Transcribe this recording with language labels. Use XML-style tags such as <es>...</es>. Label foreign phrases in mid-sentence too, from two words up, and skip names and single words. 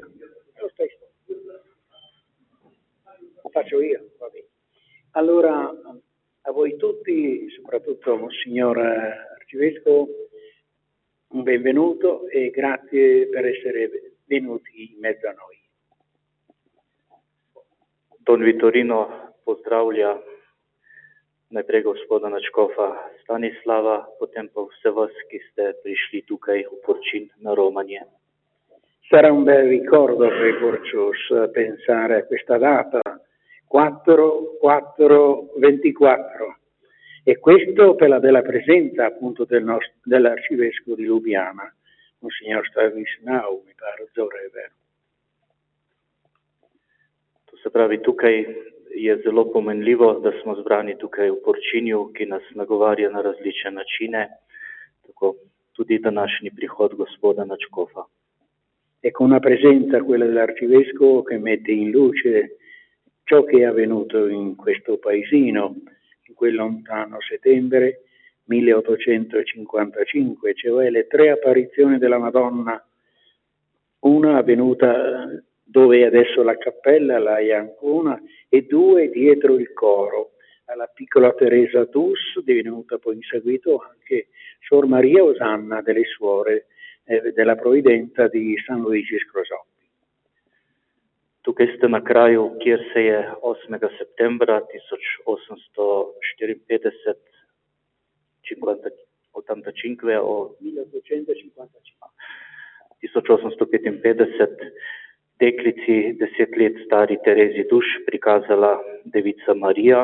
<it>Lo stesso. Faccio io, va bene. Allora, a voi tutti, soprattutto Monsignor Arcivescovo, un benvenuto e grazie per essere venuti in mezzo a noi.</it> <sl>Don Vitorino pozdravlja najprej gospoda Načkofa Stanislava, potem pa vse vas, ki ste prišli tukaj v Porcin na romanje.</sl> <it>Sarà un bel ricordo per i Porcius pensare a questa data, 4-4-24, e questo per la bella presenza appunto dell'arcivescovo di Ljubljana, Monsignor Stanislau, mi pare, Zore, vero?</it> <sl>To se pravi, tukaj je zelo pomenljivo, da smo zbrani tukaj v Porčinju, ki nas nagovarja na različne načine, tako tudi današnji prihod gospoda Načkofa.</sl> <it>E con una presenza, quella dell'arcivescovo, che mette in luce ciò che è avvenuto in questo paesino in quel lontano settembre 1855, cioè le 3 apparizioni della Madonna, una avvenuta dove è adesso la cappella, la Iancona, e 2 dietro il coro, alla piccola Teresa Dus, divenuta poi in seguito anche Suor Maria Osanna delle Suore della Provvidenza di San Luigi Scrosoppi.</it> <sl>Tukaj ste na kraju, kjer se je 8. septembra 1854 deklici 10 let stari Terezi Duš prikazala Devica Marija.</sl>